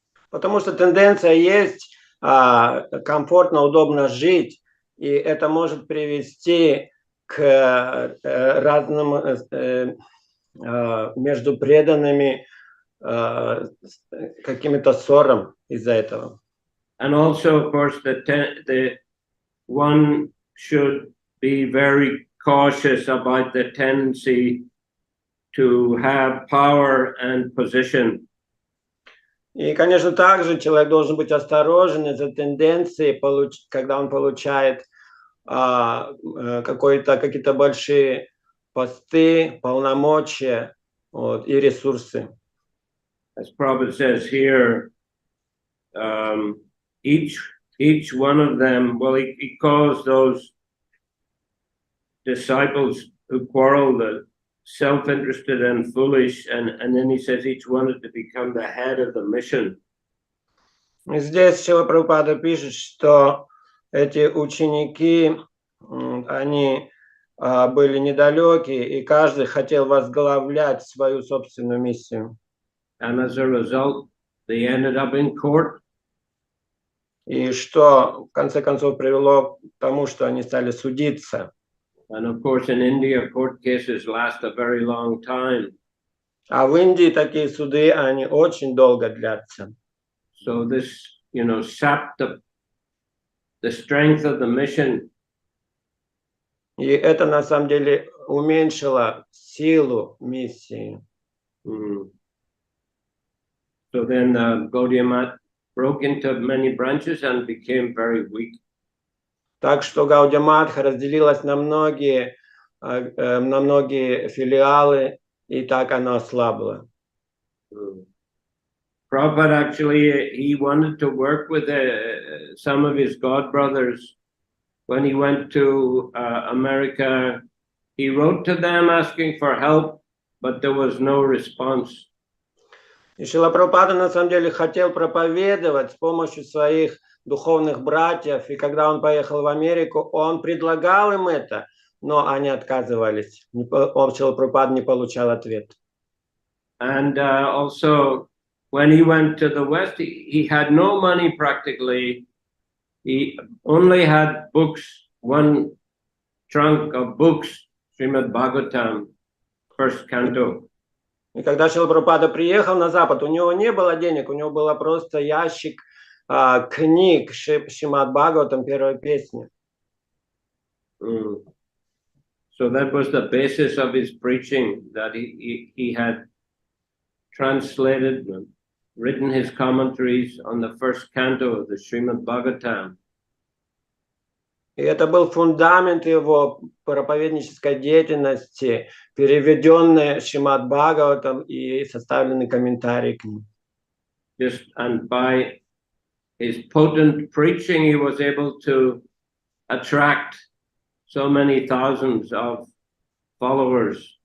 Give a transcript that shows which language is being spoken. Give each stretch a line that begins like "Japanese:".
Russian: Потому что тенденция есть комфортно, удобно жить, и это может привести к разным между преданными какими-то ссорам из-за этого.
English: And also, of course, the one should be very cautious about the tendency to have power and position.
Russian: И, конечно, также человек должен быть осторожен из-за тенденции, когда он получает какие-то большие посты, полномочия и ресурсы.
English: As Prabhupada says here, each one of them, well, he calls those disciples who quarrel the self-interested and foolish, and then he says each one is to become the head of the mission.
Russian: Здесь Шрила Прабхупада пишет, что эти ученики, они были недалекие, и каждый хотел возглавлять свою собственную миссию.
English: And as a result, they ended up in court.
Russian: И что в конце концов привело к тому, что они стали судиться.
English: And of course, in India, court cases last a very long time.
Russian: А в Индии такие суды, они очень долго длятся.
English: So this, sapped the strength of the mission.
Russian: И это на самом деле уменьшило силу миссии.
English: So then Gaudiya Mat broke into many branches and became very weak.
Russian: Так что Гаудия Матха разделилась на многие филиалы, и так она ослабла.
English: Prabhupada actually, he wanted to work with some of his god brothers. When he went to America, he wrote to them asking for help but there was no response.
Russian: И Шрила Прабхупада на самом деле хотел проповедовать с помощью своих духовных братьев, и когда он поехал в Америку, он предлагал им это, но они отказывались. Шрила Прабхупада не получал ответ.
English: And also, when he went to the West, he had no money practically. He only had books, one trunk of books, Srimad Bhagavatam, first canto.
Russian: И когда Шрила Прабхупада приехал на Запад, у него не было денег, у него был просто ящик книг Шримад Бхагаватам, первой песни.
English: So that was the basis of his preaching, that he had translated and written his commentaries on the first canto of the Srimad Bhagavatam.
Russian: И это был фундамент его проповеднической деятельности, переведенный Шримад Бхагаватам и составленный комментарий к ним.
English: And by his potent preaching, he was able to attract so many thousands of followers.